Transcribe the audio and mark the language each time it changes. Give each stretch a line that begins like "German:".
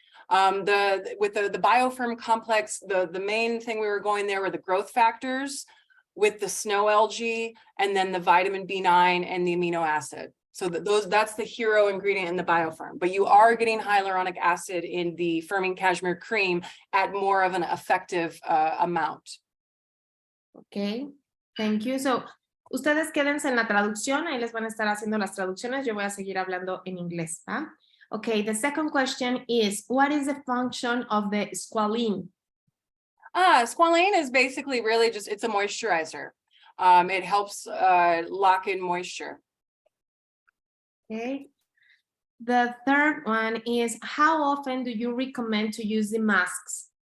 English: With the biofilm complex, the main thing we were going there were the growth factors with the snow algae, and then the vitamin B9 and the amino acid. So that's the hero ingredient in the biofilm. But you are getting hyaluronic acid in the firming cashmere cream at more of an effective amount. Okay, thank you.
Spanish: So, ustedes quédense en la traducción, ahí les van a estar haciendo las traducciones, yo voy a seguir hablando en inglés, ¿va?
English: Okay, the second question is, what is the function of the squalene? Squalene is basically really just, it's a moisturizer. It helps lock in moisture. Okay. The third one is, how often do you recommend to use the masks?